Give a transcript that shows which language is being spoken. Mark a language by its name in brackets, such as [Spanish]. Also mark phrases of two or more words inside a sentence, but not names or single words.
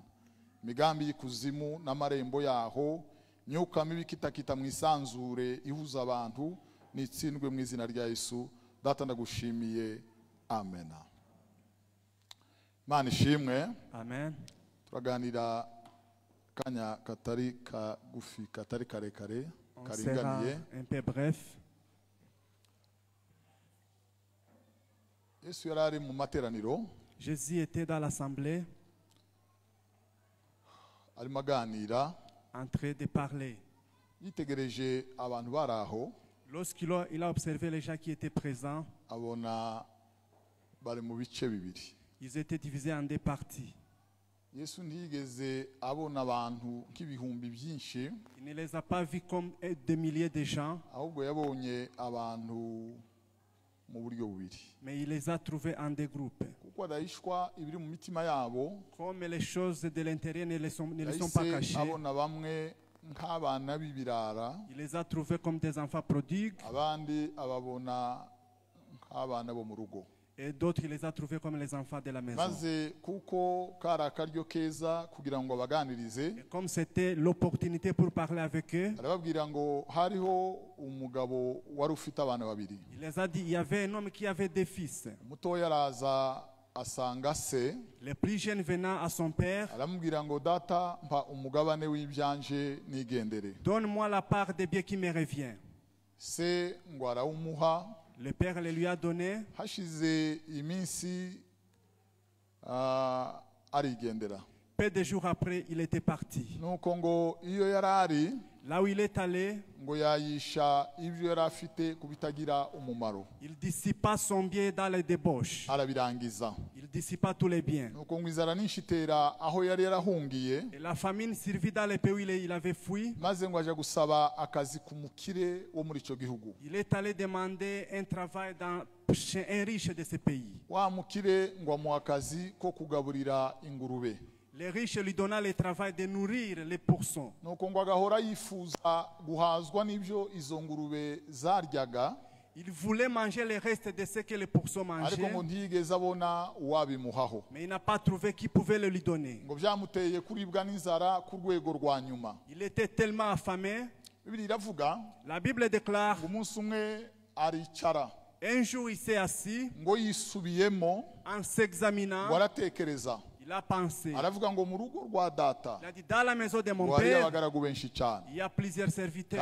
[Kinyarwanda] Imigambi y'ikuzimu n'amarembo yaho, myuka mibi kitakita mu isanzure ihuza abantu, nitsindwe mu izina rya Yesu. Data ndagushimiye. Amen. Imana ishimwe. Amen. Turaganira kanya katari kagufi, katari karekare, [French] On sera un peu bref. [Kinyarwanda] Yesu yarari mu materaniro, [French] Jésus était dans l'assemblée [Kinyarwanda] arimo aganira, [French] en train de parler. [Kinyarwanda] yitegereje abantu baraho, [French] Lorsqu'il a observé les gens qui étaient présents, [Kinyarwanda] abona bari mu bice bibiri. [French] ils étaient divisés en deux parties. [Kinyarwanda] Yesu ntiyigeze abona abantu nk'ibihumbi byinshi, [French] Il ne les a pas vus comme des milliers de gens, [Kinyarwanda] ahubwo yabonye abantu mu buryo bubiri. [French] mais il les a trouvés en deux groupes. [Kinyarwanda] Kuko adahishwa ibiri mu mitima yabo, [French] Comme les choses de l'intérieur ne les sont pas [Kinyarwanda] yahise [French] cachées, [Kinyarwanda] abona bamwe nk'abana b'ibirara, [French] il les a trouvés comme des enfants prodigues, [Kinyarwanda] abandi ababona nk'abana bo mu rugo. [French] et d'autres, il les a trouvés comme les enfants de la maison. [Kinyarwanda] Maze kuko kari akaryo keza kugira ngo abaganirize, [French] Et comme c'était l'opportunité pour parler avec eux, [Kinyarwanda] arababwira ngo hariho umugabo wari ufite abana babiri. [French] il les a dit, il y avait un homme qui avait deux fils. [Kinyarwanda] Umutoya araza asanga se, [French] Le plus jeune venant à son père, [Kinyarwanda] aramubwira ngo data mpa umugabane w'ibyanje nigendere. [French] donne-moi la part des biens qui me revient. [Kinyarwanda] Se ngo arawumuha. [French] Le père le lui a donné. [Kinyarwanda] Hashize iminsi arigendera. [French] Peu de jours après, il était parti. [Kinyarwanda] Nuko ngo iyo yarari, [French] Là où il est allé, [Kinyarwanda] ngo yayisha ibyo yari afite kubitagira umumaro, [French] il dissipa son bien dans les débauches. [Kinyarwanda] arabirangiza. [French] Il dissipa tous les biens. [Kinyarwanda] Nuko ngo inzara n'inshitera aho yari yarahungiye, [French] Et la famine survit dans les pays où il avait fui. [Kinyarwanda] maze ngo aja gusaba akazi ku mukire wo muri icyo gihugu. [French] Il est allé demander un travail chez un riche de ce pays. [Kinyarwanda] Wa mukire ngo amuha akazi ko kugaburira ingurube. [French] Les riches lui donna le travail de nourrir les pourcents. [Kinyarwanda] Nuko ngo agahora yifuza guhazwa n'ibyo izo ngurube zaryaga, [French] Il voulait manger le reste de ce que les pourcents [Kinyarwanda] ariko [French] mangeaient, [Kinyarwanda] ngo ntiyigeze abona uwabimuhaho. [French] mais il n'a pas trouvé qui pouvait le lui donner. [Kinyarwanda] Ngo byamuteye kuribwa n'inzara ku rwego rwa nyuma. [French] Il était tellement affamé. [Kinyarwanda] Bibiliya iravuga [French] La Bible déclare, [Kinyarwanda] ngo umunsi umwe aricara, [French] un jour il s'est assis [Kinyarwanda] ngo yisubiyemo, [French] en s'examinant. [Kinyarwanda] ngo aratekereza, [French] Il a pensé. [Kinyarwanda] aravuga ngo mu rugo rwa data [French] Il a dit, dans la maison de mon [Kinyarwanda] ngo hariyo [French] père, [Kinyarwanda] abagaragu benshi cyane, [French] il y a plusieurs serviteurs.